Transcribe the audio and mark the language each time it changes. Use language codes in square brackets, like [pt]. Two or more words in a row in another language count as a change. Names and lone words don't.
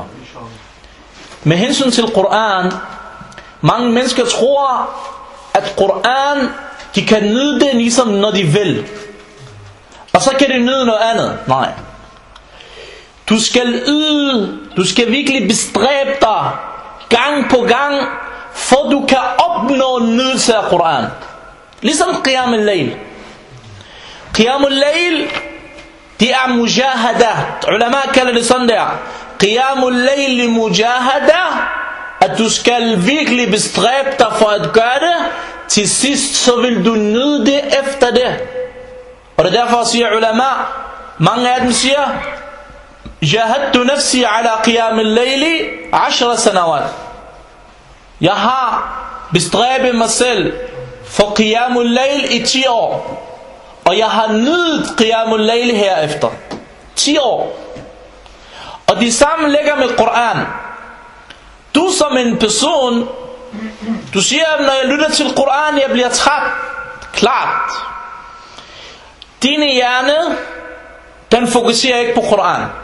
[da] Med hensyn til Koran, mange mennesker tror, at Koran, de kan nyde det ligesom når de vil. Og så kan de nyde noget andet. Nej. Du skal virkelig bestræbe dig gang på gang, for du kan opnå nydelse af Koran. [ar] Ligesom قيام الليل. قيام الليل, [da] det er mujahada. Ulama kalder det sådan der. [ar] قيام الليل مجاهدة, [da] at du skal virkelig bestræbe dig for at gøre det. Til sidst så vil du nyde det efter det. Og det er derfor siger ulama, mange af dem siger, [ar] جاهدت نفسي على قيام الليل 10 سنوات. [da] Jeg har bestræbet mig selv for [ar] قيام الليل [da] i 10 år. Og jeg har nydet [ar] قيام الليل [da] herefter. 10 år. Og det samme ligger med Koran. Du som en person, du siger, når jeg lytter til Koran, jeg bliver træt. Klart. Dine hjerne, den fokuserer ikke på Koran.